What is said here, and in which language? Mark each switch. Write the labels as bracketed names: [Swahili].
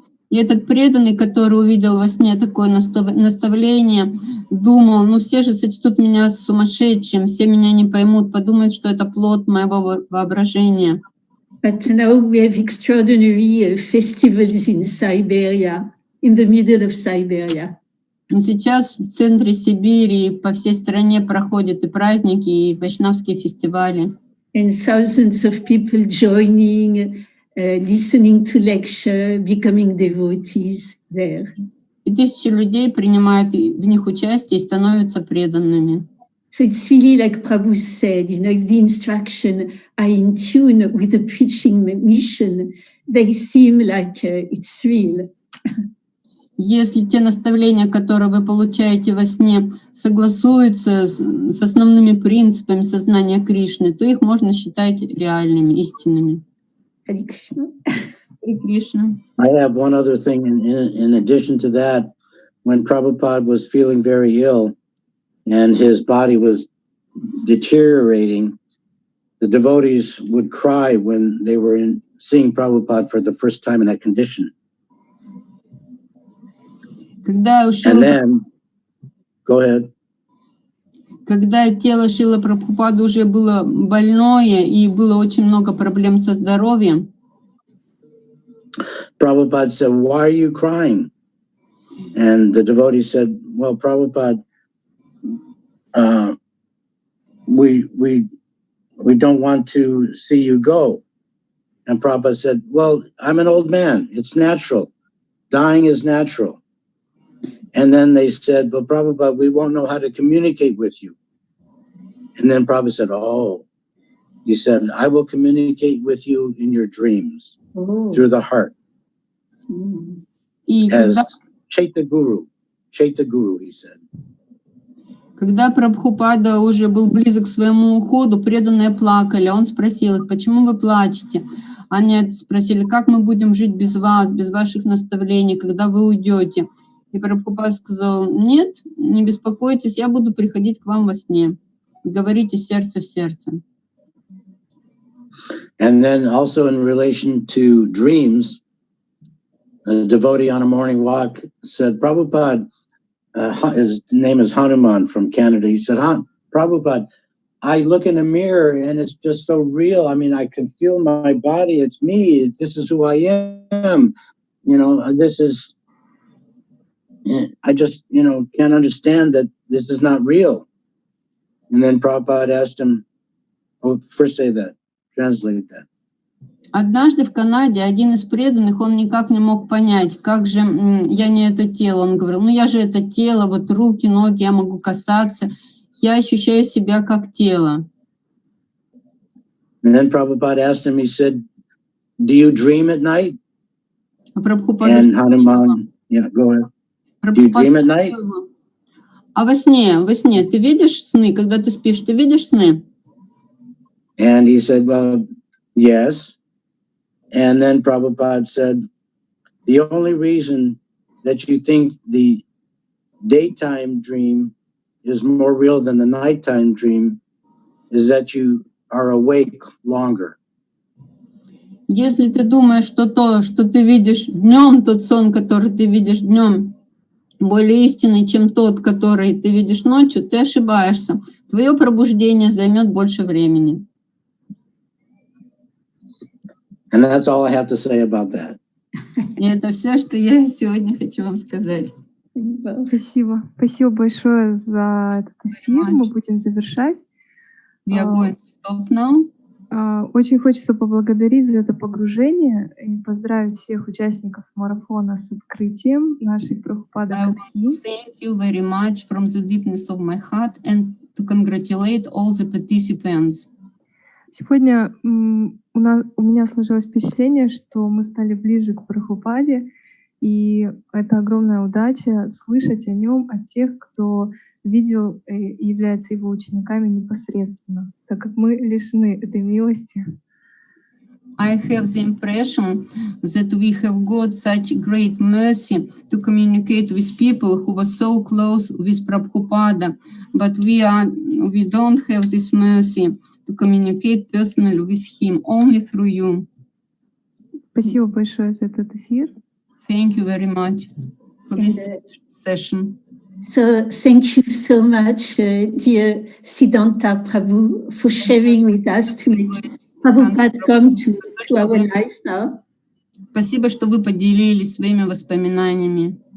[Russian] И этот преданный, который увидел во сне такое наставление, думал: ну все же сочтут меня сумасшедшим, все меня не поймут, подумают, что это плод моего воображения. [English] But now we have extraordinary festivals in Siberia, in the middle of Siberia. [Russian] Но сейчас в центре Сибири по всей стране проходят и праздники, и вайшнавские фестивали. [English] And thousands of people joining, listening to lecture, becoming devotees there. [Russian] И тысячи людей принимают в них участие и становятся преданными. [English] So it's really like Prabhu said, if the instruction are in tune with the preaching mission, they seem like it's real. [Russian] Если те наставления, которые вы получаете во сне, согласуются с основными принципами сознания Кришны, то их можно считать реальными, истинными. Hare Krishna. Hare Krishna. [English] I have one other thing in addition to that. When Prabhupada was feeling very ill and his body was deteriorating, the devotees would cry when they were seeing Prabhupada for the first time in that condition. And then, go ahead. [Russian] Когда тело Шрилы Прабхупады уже было больное и было очень много проблем со здоровьем, [English] Prabhupada said, "Why are you crying?" And the devotee said, "Well, Prabhupada, we don't want to see you go." And Prabhupada said, "Well, I'm an old man. It's natural. dying is natural. And then they said, but Prabhupada, we won't know how to communicate with you. And then Prabhupada said, oh, he said, I will communicate with you in your dreams, through the heart. As Chaita Guru, he said. [Russian] Когда Прабхупада уже был близок к своему уходу, преданные плакали. Он спросил их, почему вы плачете? Они спросили, как мы будем жить без вас, без ваших наставлений, когда вы уйдете? И Прабхупада сказал, нет, не беспокойтесь, я буду приходить к вам во сне. И говорите сердце в сердце. [English] And then also in relation to dreams, a devotee on a morning walk said, Prabhupada, his name is Hanuman from Canada. He said, Prabhupada, I look in the mirror and it's just so real. I mean, I can feel my body. It's me. This is who I am. You know, I just, can't understand that this is not real. And then Prabhupada asked him, first say that, translate that. [Russian] Однажды в Канаде один из преданных, он никак не мог понять, как же я не это тело. Он говорил, я же это тело, вот руки, ноги, я могу касаться. Я ощущаю себя как тело. [English] And then Prabhupada asked him, he said, do you dream at night? And Hanuman, go ahead. Do you dream at night? [Russian] А во сне, ты видишь сны? Когда ты спишь, ты видишь сны? [English] And he said, well, yes. And then Prabhupada said, the only reason that you think the daytime dream is more real than the nighttime dream is that you are awake longer. [Russian] Если ты думаешь, что то, что ты видишь днем, тот сон, который ты видишь днем, более истинный, чем тот, который ты видишь ночью, ты ошибаешься. Твое пробуждение займет больше времени. [English] And that's all I have to say about that. [Russian] И это все, что я сегодня хочу вам сказать. Спасибо. Спасибо большое за этот эфир. Мы будем завершать. [English] We are going to stop now. [Russian] Очень хочется поблагодарить за это погружение и поздравить всех участников марафона с открытием нашей Прабхупады Пяти. [English] Thank you very much from the deepness of my heart and to congratulate all the participants. [Russian] Сегодня у меня сложилось впечатление, что мы стали ближе к Прабхупаде, и это огромная удача слышать о нем от тех, кто видел и является его учениками непосредственно, так как мы лишены этой милости. [English] I have the impression that we have got such great mercy to communicate with people who were so close with Prabhupada, but we don't have this mercy to communicate personally with him, only through you. [Russian] Спасибо большое за этот эфир. [English] Thank you very much for this session. So thank you so much, dear Siddhanta Prabhu, for sharing with us to make Prabhupada come to our life now. [Russian] Спасибо, что вы поделились своими воспоминаниями.